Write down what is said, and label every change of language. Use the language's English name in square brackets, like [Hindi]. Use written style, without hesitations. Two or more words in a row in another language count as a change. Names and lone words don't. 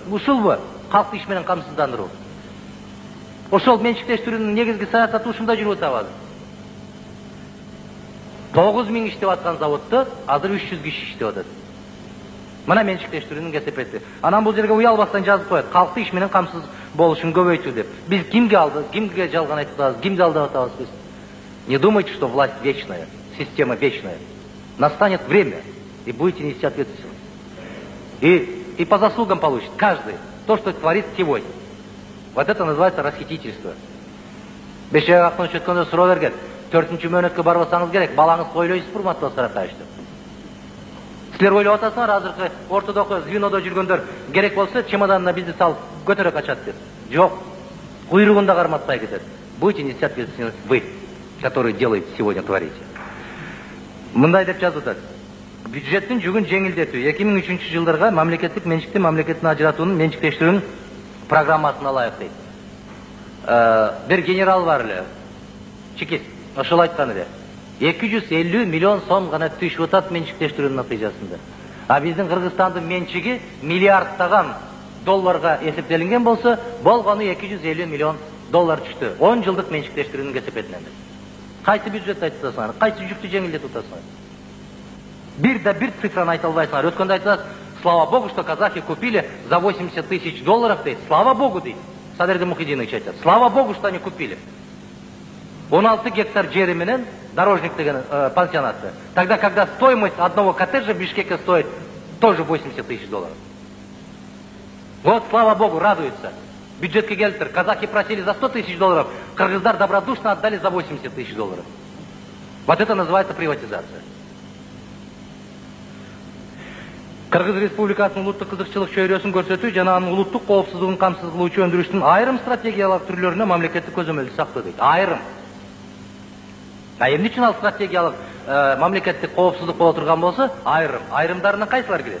[Kyrgyz] Ушулбу калкты иш менен камсыздандыруу? Ошол менчиктештирүүнүн негизги саясаты ушунда жүрүп атабы? 9 000 иштеп аткан заводдо азыр 300 киши иштеп атат. Мына менчиктештирүүнүн кесепети. Анан бул жерге уялбастан жазып коет, калкты иш менен камсыз болушун көбөйтүү деп. Биз кимге алдык, кимге жалган айтып атабыз, кимди алдап атабыз биз? [Russian] Не думайте, что власть вечная, система вечная. Настанет время, и будете нести ответственность. И по заслугам получит каждый то, что творит сегодня. Вот это называется расхитительство. [Kyrgyz] Бейшебек Акмынович өткөндө суроо берген, 4-чү мөөнөткө барбасаңыз керек, балаңыз ойлойсуз урматтуу Саракаевич деп. Силер ойлоп атасыңар, азыркы ортодогу звенодо жүргөндөр керек болсо чемоданына бизди салып көтөрө качат деп. Жок, куйругунда карматпай кетет. [Russian] Будете нести ответственность вы, которые делаете сегодня, творите. [Kyrgyz] Мындай деп жазып атат. Бюджеттин жүгүн жеңилдетүү 2003 жылдарга мамлекеттик менчикти мамлекеттин ажыратуунун менчиктештирүүнүн программасын алайык дейт. Бир генерал бар эле, чекист, ошол айткан эле. 250 миллион сом гана түшүп атат менчиктештирүүнүн натыйжасында. А биздин Кыргызстандын менчиги миллиардтаган долларга эсептелинген болсо, болгону 250 миллион доллар түштү. 10 жылдык менчиктештирүүнүн кесепетинен. Кайсы бюджет айтып атасыңар? Кайсы жүктү жеңилдетип атасыңар? Бир цифраны айта албайсыңар. Өткөндө айтасыз, [Russian] слава богу, что казахи купили за 80 тысяч долларов дейт. Слава богу дейт. [Kyrgyz] Садырды Мухидинович айтат. [Russian] Слава богу, что они купили. [Kyrgyz] 16 гектар жери менен дорожник деген пансионаты. [Russian] Тогда, когда стоимость одного коттеджа в Бишкеке стоит тоже 80 тысяч долларов. Вот, слава богу, радуются. [Kyrgyz] Бюджетке келиптир. [Russian] Казахи просили за 100 тысяч долларов, кыргыздар добродушно отдали за 80 тысяч долларов. Вот это называется приватизация. [Kyrgyz] Кыргыз Республикасынын улуттук кызыкчылык чөйрөсүн көрсөтүү жана анын улуттук коопсуздугун камсыз кылуучу өндүрүштүн айрым стратегиялык түрлөрүнө мамлекеттик көзөмөлдү сактоо дейт. Айрым. Эмне үчүн ал стратегиялык мамлекеттик коопсуздук боло турган болсо, айрымдарына кайсылар кирет?